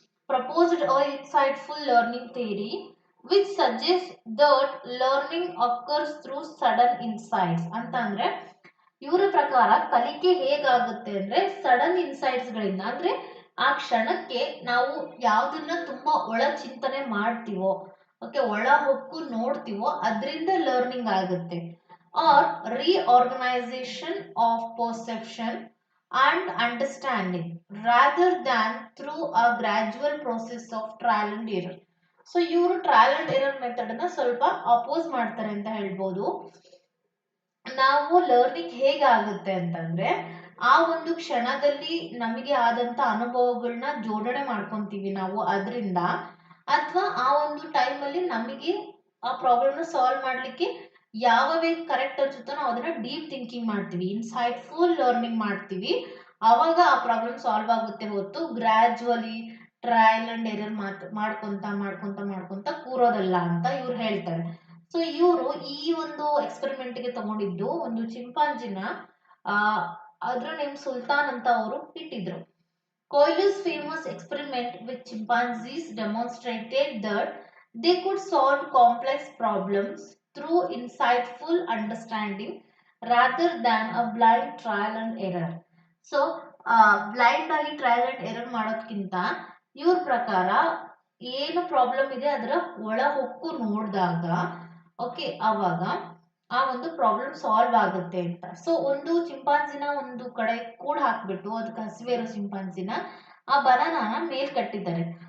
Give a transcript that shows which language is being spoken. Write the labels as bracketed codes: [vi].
[en] Proposed a insightful learning theory which suggest that learning occurs through sudden insights ಅಂತ. [kn] ಅಂದ್ರೆ ಇವರ ಪ್ರಕಾರ ಕಲಿಕೆ ಹೇಗಾಗುತ್ತೆ ಅಂದ್ರೆ ಸಡನ್ ಇನ್ಸೈಟ್ಸ್ ಗಳಿಂದ, ಅಂದ್ರೆ ಆ ಕ್ಷಣಕ್ಕೆ ನಾವು ಯಾವ್ದನ್ನ ತುಂಬಾ ಒಳ ಚಿಂತನೆ ಮಾಡ್ತೀವೋ, ಓಕೆ, ಒಳ ಹೊಕ್ಕು ನೋಡ್ತೀವೋ, ಅದರಿಂದ ಲರ್ನಿಂಗ್ ಆಗುತ್ತೆ. [en] Or reorganisation of perception and understanding rather than through a gradual process of trial and error. [kn] So ಇವರು ಟ್ರಯಲ್ ಅಂಡ್ ಎರರ್ ಮೆಥಡ್ ಅನ್ನ ಸ್ವಲ್ಪ ಅಪೋಸ್ ಮಾಡ್ತಾರೆ ಅಂತ ಹೇಳ್ಬೋದು. ನಾವು ಲರ್ನಿಂಗ್ ಹೇಗಾಗುತ್ತೆ ಅಂತಂದ್ರೆ ಆ ಒಂದು ಕ್ಷಣದಲ್ಲಿ ನಮಗೆ ಆದಂತ ಅನುಭವಗಳನ್ನ ಜೋಡಣೆ ಮಾಡ್ಕೊಂತೀವಿ ನಾವು ಅದರಿಂದ, ಅಥವಾ ಆ ಒಂದು ಟೈಮ್ ಅಲ್ಲಿ ನಮಗೆ ಆ ಪ್ರಾಬ್ಲಮ್ ನ ಸಾಲ್ವ್ ಮಾಡ್ಲಿಕ್ಕೆ ಯಾವ ವೇ ಕರೆಕ್ಟ್ ಅನ್ಸುತ್ತೋ ನಾವು ಅದನ್ನ ಡೀಪ್ ಥಿಂಕಿಂಗ್ ಮಾಡ್ತೀವಿ, ಇನ್ಸೈಟ್ಫುಲ್ ಲರ್ನಿಂಗ್ ಮಾಡ್ತೀವಿ. ಅವಾಗ ಆ ಪ್ರಾಬ್ಲಮ್ ಸಾಲ್ವ್ ಆಗುತ್ತೆ ಹೊತ್ತು ಗ್ರಾಜುವಲಿ ಟ್ರಯಲ್ ಅಂಡ್ ಎರರ್ ಮಾಡ್ಕೊಂತ ಕೂರೋದಲ್ಲ ಅಂತ ಇವ್ರು ಹೇಳ್ತಾರೆ. ಸೊ ಇವರು ಈ ಒಂದು ಎಕ್ಸ್ಪೆರಿಮೆಂಟ್ ಗೆ ತಗೊಂಡಿದ್ದು ಒಂದು ಚಿಂಪಾಂಜಿನ, ಅದ್ರ ನೇಮ್ ಸುಲ್ತಾನ್ ಅಂತ ಅವರು ಇಟ್ಟಿದ್ರು. [en] Koilu's famous experiment with chimpanzees demonstrated that they could solve complex problems through insightful understanding rather than a blind trial and error. [kn] So blind ಆಗಿ ಟ್ರಯಲ್ ಅಂಡ್ ಎರರ್ ಮಾಡೋದ್ಕಿಂತ ಇವ್ರ ಪ್ರಕಾರ ಏನು ಪ್ರಾಬ್ಲಮ್ ಇದೆ ಅದರ ಒಳ ಹೊಕ್ಕು ನೋಡಿದಾಗ, ಓಕೆ, ಅವಾಗ ಆ ಒಂದು ಪ್ರಾಬ್ಲಮ್ ಸಾಲ್ವ್ ಆಗುತ್ತೆ ಅಂತ. ಸೊ ಒಂದು ಚಿಂಪಾಂಜಿನ ಒಂದು ಕಡೆ ಕೂಡ ಹಾಕ್ಬಿಟ್ಟು ಅದಕ್ಕೆ ಹಸಿವೆ ಇರೋ ಚಿಂಪಾಂಜಿನ ಆ ಬನಾನಾನ ಮೇಲ್ ಕಟ್ಟಿದ್ದಾರೆ.